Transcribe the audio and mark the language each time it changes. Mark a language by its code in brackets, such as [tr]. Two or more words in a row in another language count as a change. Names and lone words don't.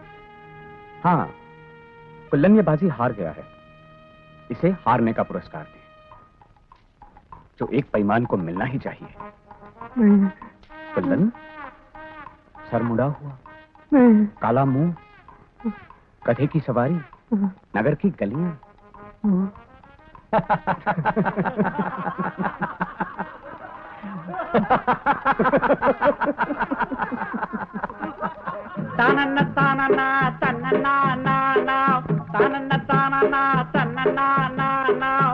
[hi] हाँ, कुल्लन ये बाजी हार गया है, इसे हारने का पुरस्कार दें, जो एक बेईमान को मिलना ही चाहिए। कुल्लन, सर मुड़ा हुआ, काला मुंह, गधे की सवारी, नगर की गलियां। तानन्ना तानन्ना तन्नन्ना ना ना तानन्ना तानन्ना तन्नन्ना ना ना